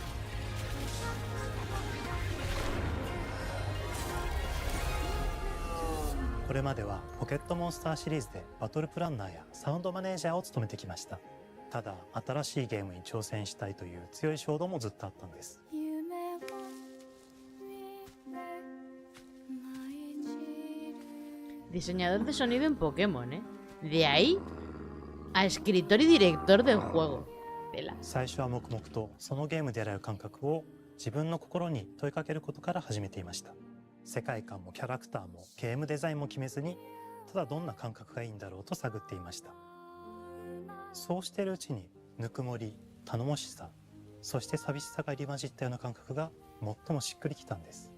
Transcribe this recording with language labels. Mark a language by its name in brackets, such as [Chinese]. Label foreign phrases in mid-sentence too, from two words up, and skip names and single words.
[Japanese] これまではポケットモンスターシリーズでバトルプランナーやサウンドマネージャーを務めてきました。ただ新しいゲームに挑戦したいという強い衝動もずっとあったんです。 [Spanish] Diseñador de sonido en Pokémon, ¿eh? De ahí a escritor y director del juego. Tela. [Japanese] 最初は黙々とそのゲームである感覚を自分の心に問いかけることから始めていました。世界観もキャラクターもゲームデザインも決めずにただどんな感覚がいいんだろうと探っていました。そうしているうちにぬくもり、頼もしさ、そして寂しさが入り混じったような感覚が最もしっくりきたんです。